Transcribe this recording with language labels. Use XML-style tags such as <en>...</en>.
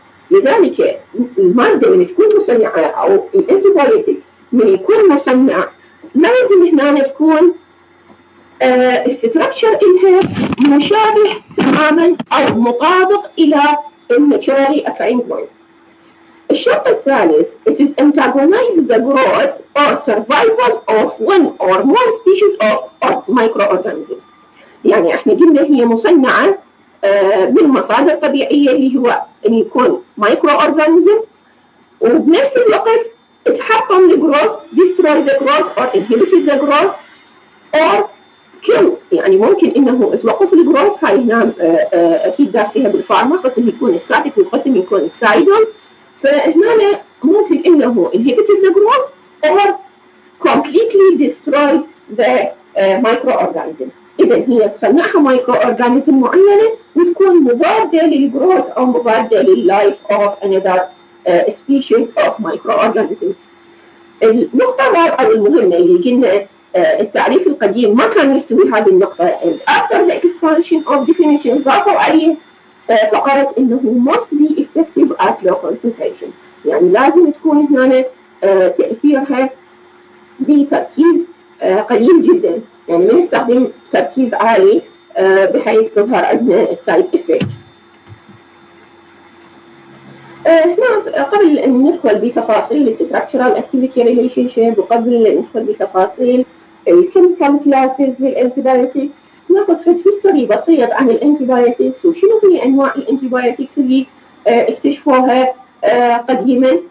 <ar>لذلك الماده اللي تكون مصنعه او الانتيبيوتيك من يكون مصنع لازم هنا تكون الستراكشر إلها مشابه تماما او مطابق الى الناتشورالي</ar> <en>occurring ones.</en> <ar>الشرط الثالث</ar> <en>it is antagonize the growth or survival of one or more species of microorganisms.</en> <ar>يعني احنا قلنا هي مصنعة من مصادر طبيعية اللي هو ان يكون microorganism، وبنفس الوقت تحطم الجروث</ar> <en>destroy the growth or inhibit the growth or kill.</en> <ar>يعني ممكن انه توقف الجروث، هاي هنا اكيد دارسيها بالفارما، قسم يكون ستاتيك وقسم يكون سايدل. فهنا ممكن انه</ar> <en>inhibit the growth or completely destroy the microorganism.</en> <ar>اذا هي تصنعها microorganism معينه وتكون مضاده للجروث او مضاده لللايف</ar> <en>of another species of microorganisms.</en> <ar>النقطه الرابعه المهمه اللي قلنا التعريف القديم ما كان يستوي هذه النقطه.</ar> <en>after the expansion of definition</en> <ar>ضافوا عليه فقرت انه</ar> <en>must be effective at low concentration.</en> <ar>يعني لازم تكون هنا تأثيرها بتركيز قليل جدا، يعني ما نستخدم تركيز عالي بحيث تظهر عندنا السايد افكت. هنا قبل ان ندخل بتفاصيل الستراكشرال اكتيفيتي ريليشن شيب وقبل ان ندخل بتفاصيل الكيميكال كلاسز للانتيبيوتيك ناخذ هيستوري بسيط عن الانتيبيوتكس وشنو هي انواع الانتيبيوتكس اللي اكتشفوها قديما.</ar>